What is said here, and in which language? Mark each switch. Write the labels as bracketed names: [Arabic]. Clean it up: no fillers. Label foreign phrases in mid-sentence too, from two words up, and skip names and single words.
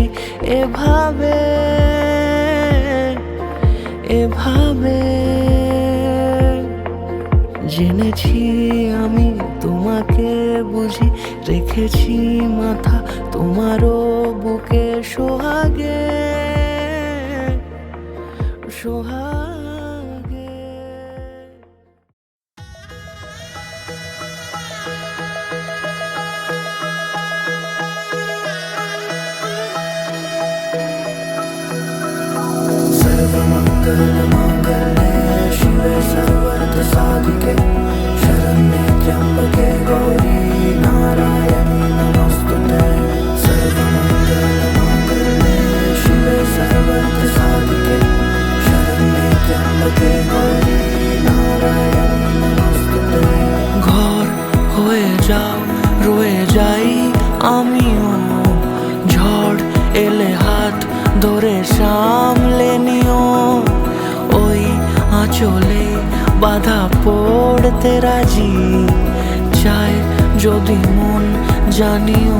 [Bangla] এভাবে এভাবে জেনেছি আমি তোমাকে বুঝি, রেখেছি মাথা তোমারও বুকে সোহাগে সোহাগে। [Sanskrit] सर्वमङ्गलमाङ्गल्ये शिवे सर्वार्थसाधिके, शरण्ये त्र्यम्बके गौरी नारायणी नमोस्तुते। सर्वमङ्गलमाङ्गल्ये शिवे सर्वार्थसाधिके, शरण्ये त्र्यम्बके गौरी नारायणी नमोस्तुते। [Bangla] ঘর হয়ে যাও রয়ে যাই আমিও, ঝড় এলে হাত ধরে সামলে নিও। ওই আঁচলে বাধা পড়তে রাজি, চাই যদি মন জানিও।